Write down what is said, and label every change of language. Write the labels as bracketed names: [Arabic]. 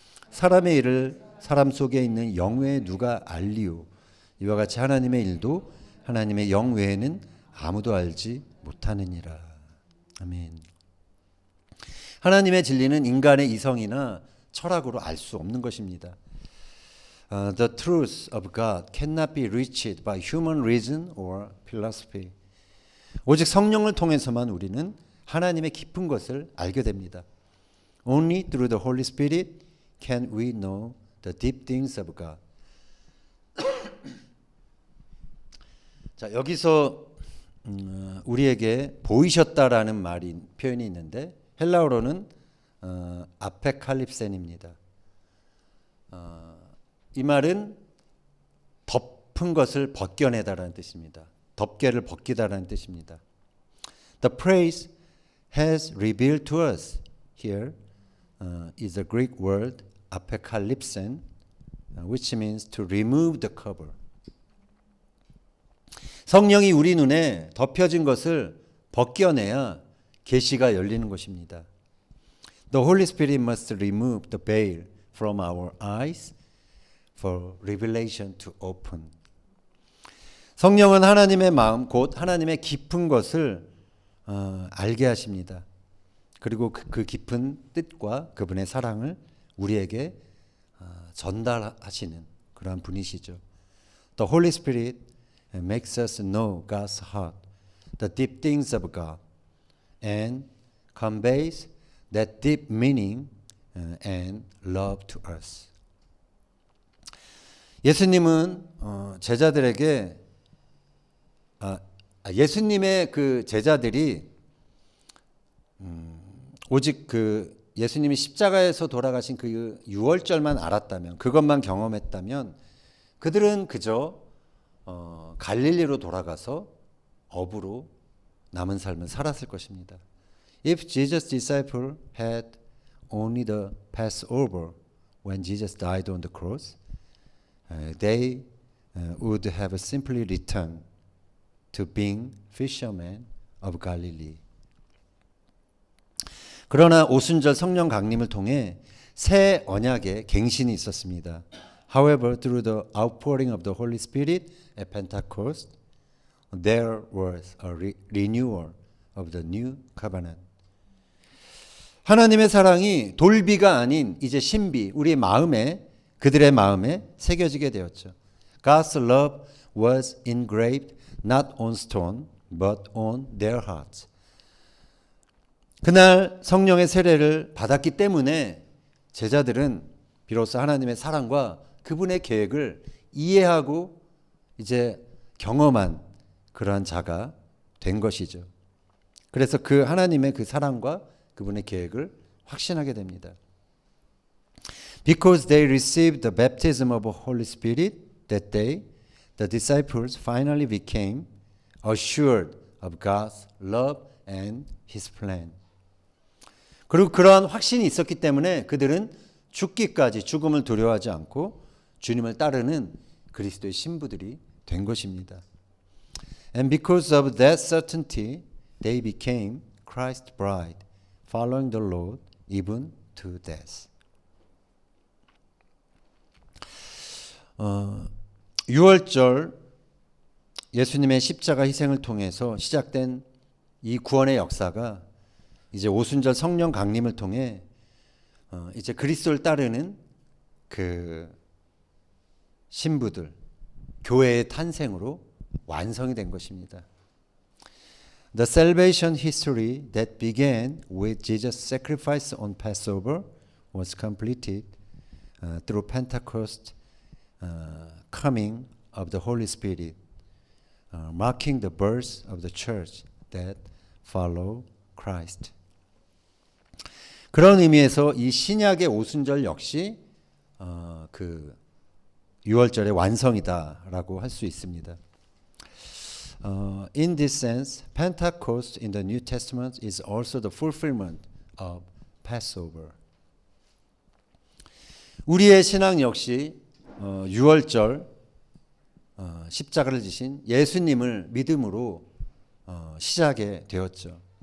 [Korean] 사람의 일을 사람 속에 있는 영 외에 누가 알리오. 이와 같이 하나님의 일도 하나님의 영 외에는 아무도 알지 못하느니라. 아멘. 하나님의 진리는 인간의 이성이나 철학으로 알 수 없는 것입니다. [English] The truth of God cannot be reached by human reason or philosophy. [Korean] 오직 성령을 통해서만 우리는 하나님의 깊은 것을 알게 됩니다. [English] Only through the Holy Spirit can we know the deep things of God. [Korean] 자, 여기서 우리에게 보이셨다라는 표현이 있는데 헬라어로는 아페칼립센입니다. 이 말은 덮은 것을 벗겨내다라는 뜻입니다. 덮개를 벗기다라는 뜻입니다. [English] The praise has revealed to us here is a Greek word apocalypsen, which means to remove the cover. [Korean] 성령이 우리 눈에 덮여진 것을 벗겨내야 계시가 열리는 것입니다. [English] The Holy Spirit must remove the veil from our eyes for revelation to open. [Korean] 성령은 하나님의 마음, 곧 하나님의 깊은 것을 알게 하십니다. 그리고 그 깊은 뜻과 그분의 사랑을 우리에게 전달하시는 그러한 분이시죠. [English] The Holy Spirit makes us know God's heart, the deep things of God, and conveys that deep meaning and love to us. [Korean] 예수님은 제자들에게 예수님의 그 제자들이 오직 그 예수님이 십자가에서 돌아가신 그 유월절만 알았다면, 그것만 경험했다면 그들은 그저 갈릴리로 돌아가서 어부로 남은 삶을 살았을 것입니다. [English] If Jesus' disciples had only the Passover when Jesus died on the cross, they would have simply returned to being fishermen of Galilee. [Korean] 그러나 오순절 성령 강림을 통해 새 언약의 갱신이 있었습니다. [English] However, through the outpouring of the Holy Spirit at Pentecost, there was a renewal of the new covenant. [Korean] 하나님의 사랑이 돌비가 아닌 이제 신비, 우리의 마음에, 그들의 마음에 새겨지게 되었죠. [English] God's love was engraved not on stone, but on their hearts. [Korean] 그날 성령의 세례를 받았기 때문에 제자들은 비로소 하나님의 사랑과 그분의 계획을 이해하고 이제 경험한 그러한 자가 된 것이죠. 그래서 그 하나님의 그 사랑과 그분의 계획을 확신하게 됩니다. [English] Because they received the baptism of the Holy Spirit that day, the disciples finally became assured of God's love and His plan. [Korean] 그리고 그러한 확신이 있었기 때문에 그들은 죽기까지 죽음을 두려워하지 않고 주님을 따르는 그리스도의 신부들이 된 것입니다. [English] And because of that certainty, they became Christ's bride, following the Lord even to death. [Korean] 6월절 예수님의 십자가 희생을 통해서 시작된 이 구원의 역사가 이제 오순절 성령 강림을 통해 이제 그리스도를 따르는 그 신부들, 교회의 탄생으로 완성이 된 것입니다. [English] The salvation history that began with Jesus' sacrifice on Passover was completed through Pentecost coming of the Holy Spirit, marking the birth of the church that follow Christ. [Korean] 그런 의미에서 이 신약의 오순절 역시 그 6월절의 완성이다라고 할 수 있습니다. [English] In this sense, Pentecost in the New Testament is also the fulfillment of Passover. [Korean] 우리의 신앙 역시 6월절 십자가를 지신 예수님을 믿음으로 시작이 되었죠.